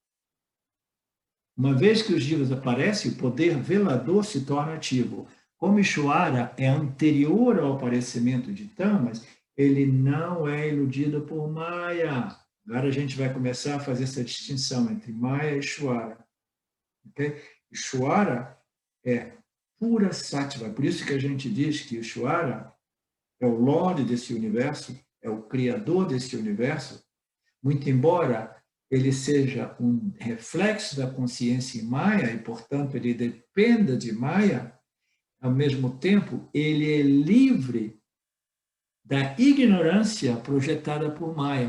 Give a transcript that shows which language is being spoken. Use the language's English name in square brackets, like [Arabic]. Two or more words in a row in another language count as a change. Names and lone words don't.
[Portuguese] Uma vez que os jivas aparecem, o poder velador se torna ativo. Como Ishvara é anterior ao aparecimento de tamas, ele não é iludido por Maya. Agora a gente vai começar a fazer essa distinção entre Maya e Ishvara. Okay? Ishvara é pura sattva. Por isso que a gente diz que Ishvara é o Lorde desse universo, é o Criador desse universo, muito embora ele seja um reflexo da consciência em Maya e, portanto, ele dependa de Maya, ao mesmo tempo, ele é livre da ignorância projetada por Maya.